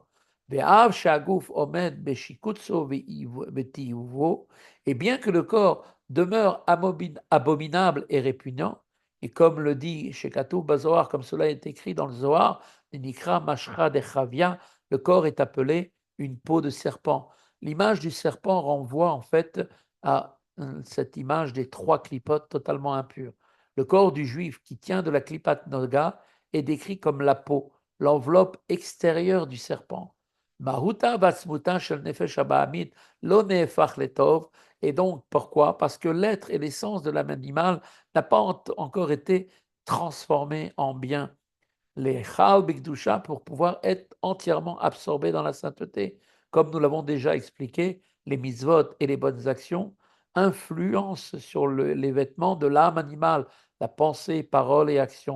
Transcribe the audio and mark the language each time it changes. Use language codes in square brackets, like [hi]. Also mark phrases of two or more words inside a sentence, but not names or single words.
[fr] Et bien que le corps demeure abominable et répugnant, et comme le dit chez [he] כתוב בזוהר, [fr] comme cela est écrit dans le Zohar, le corps est appelé une peau de serpent. L'image du serpent renvoie en fait à cette image des trois clipotes totalement impures. Le corps du juif qui tient de la [he] קליפת נוגה [fr] est décrit comme la peau, l'enveloppe extérieure du serpent. [he] מהותה ועצמותה של נפש הבהמית לא נהפך לטוב. [fr] Et donc, pourquoi? Parce que l'être et l'essence de l'âme animale n'a pas encore été transformé en bien. [he] להיכלל בקדושה [fr] pour pouvoir être entièrement absorbé dans la sainteté. Comme nous l'avons déjà expliqué, les mitzvot et les bonnes actions influencent sur les vêtements de l'âme animale, la pensée, parole et action.